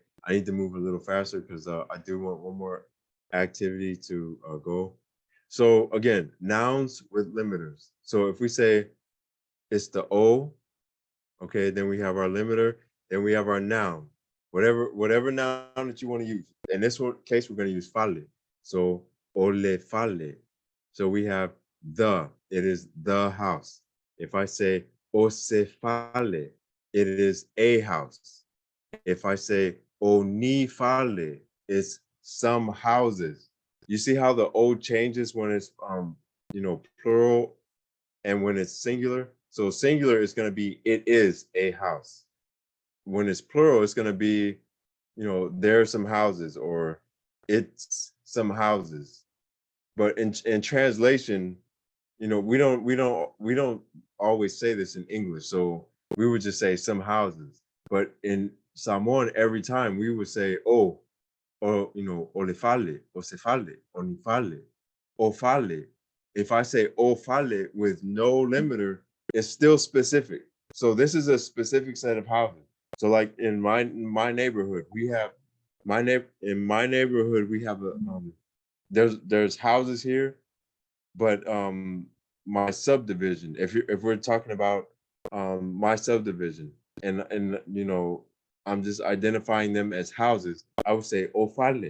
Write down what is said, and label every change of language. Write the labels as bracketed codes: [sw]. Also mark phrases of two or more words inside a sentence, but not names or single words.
[en] I need to move a little faster because I do want one more activity to go. So again, nouns with limiters. So if we say it's the O, okay, then we have our limiter, then we have our noun. Whatever noun that you want to use. In this case, we're going to use fale. [sm] So ole fale. [en] So we have the, it is the house. If I say [sm] ose fale, [en] it is a house. If I say [sm] oni fale, [en] it's some houses. You see how the O changes when it's plural and when it's singular? So singular is going to be it is a house. When it's plural, it's going to be there are some houses, or it's some houses. But in translation, we don't always say this in English. So we would just say some houses. But in Samoan, every time we would say oh, or [sm] olefale, osefale, onifale, ofale. [en] If I say ofale with no limiter, it's still specific. So this is a specific set of houses. So like in my neighborhood, we have in my neighborhood we have a there's houses here, but my subdivision, if we're talking about my subdivision, and I'm just identifying them as houses, I would say ofale.